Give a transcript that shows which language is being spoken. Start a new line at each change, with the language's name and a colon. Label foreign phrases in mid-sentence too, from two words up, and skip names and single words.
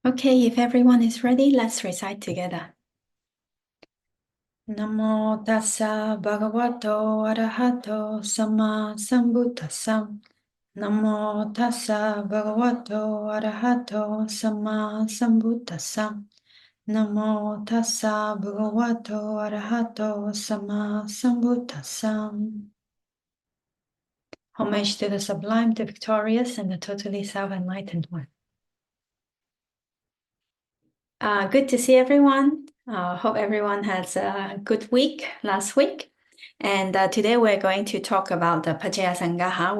English: Okay, if everyone is ready, let's recite together.
Pali: Namo tassa bhagavato arahato samma sambuddhassa. Namo tassa bhagavato arahato samma sambuddhassa. Namo tassa bhagavato arahato samma sambuddhassa.
English: Homage to the sublime, the victorious, and the totally self-enlightened one. Good to see everyone. Hope everyone has a good week last week. And today we're going to talk about the Paṭicca-samuppāda.